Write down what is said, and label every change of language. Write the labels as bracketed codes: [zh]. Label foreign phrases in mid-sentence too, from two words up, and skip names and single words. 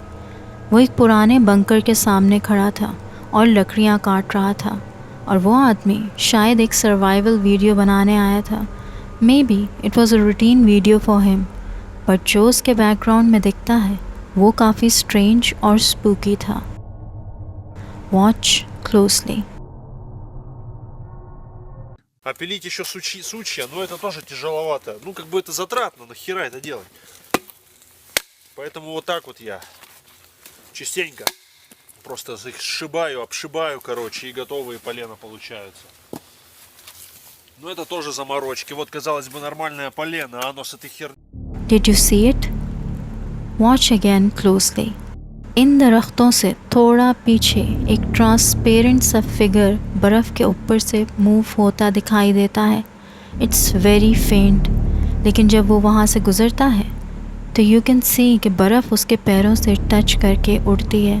[hi] वो एक पुराने बंकर के सामने खड़ा था और लकड़ियाँ काट रहा था, और वो आदमी शायद एक सर्वाइवल वीडियो बनाने आया था। [en] maybe it was a routine video for him, but [hi] जो उसके बैकग्राउंड में दिखता है वो काफ़ी स्ट्रेंज और स्पूकी था। [en] watch closely. [ru] А пилить еще сучья, но это тоже тяжеловато. Ну, как бы это затратно, нахера это делать? Поэтому вот так вот я частенько просто их сшибаю, обшибаю, короче, и готовые полено получаются. Но это тоже заморочки. Вот, казалось бы, нормальное полено, а оно с этой херней. [en] Did you see it? Watch again closely. [hi] इन दरख्तों से थोड़ा पीछे एक ट्रांसपेरेंट सा फिगर बर्फ़ के ऊपर से मूव होता दिखाई देता है। [en] it's very faint, [hi] लेकिन जब वो वहाँ से गुज़रता है तो [en] you can see [hi] कि बर्फ़ उसके पैरों से टच करके उड़ती है।